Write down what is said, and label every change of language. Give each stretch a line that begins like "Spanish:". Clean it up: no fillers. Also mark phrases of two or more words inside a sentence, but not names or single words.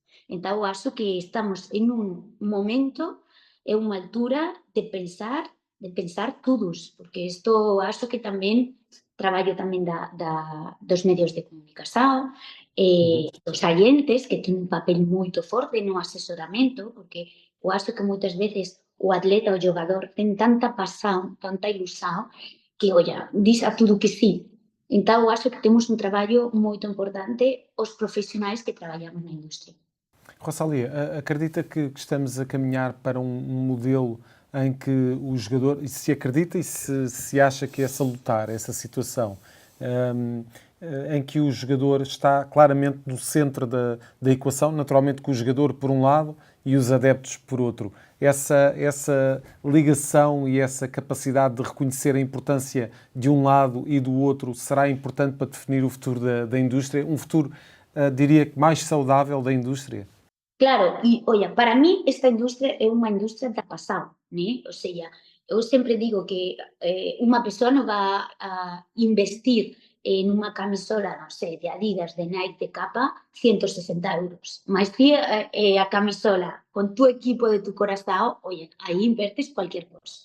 Galician: Entón, acho que estamos en un momento, en unha altura de pensar todos, porque isto acho que tamén traballo tamén dos medios de comunicación, dos agentes, que ten un papel moito forte no asesoramento, porque
Portuguese: eu acho que
Galician: moitas veces o atleta, o xogador, ten tanta pasión, tanta ilusión, que, oia, dis a tudo que sí. Entón,
Portuguese: eu acho que
Galician: temos un traballo moito importante os profesionais que traballamos na industria.
Portuguese: Rosalia, acredita que estamos a caminhar para um modelo em que o jogador, e se acredita e se acha que é salutar essa situação, em que o jogador está claramente no centro da equação, naturalmente com o jogador por um lado e os adeptos por outro. Essa ligação e essa capacidade de reconhecer a importância de um lado e do outro será importante para definir o futuro da indústria, um futuro, diria que mais saudável da indústria?
Galician: Claro, e olha,
Spanish: para mí esta industria
Galician: é unha industria da pasado, né?
Spanish: O sea,
Galician: eu sempre digo que unha persoa non va a investir en unha camisola, non sei, de Adidas, de Nike, de capa, 160 euros. Mas ti a camisola
Spanish: con tu equipo de tu corazón,
Galician: oye, aí invertes
Spanish: cualquier cosa.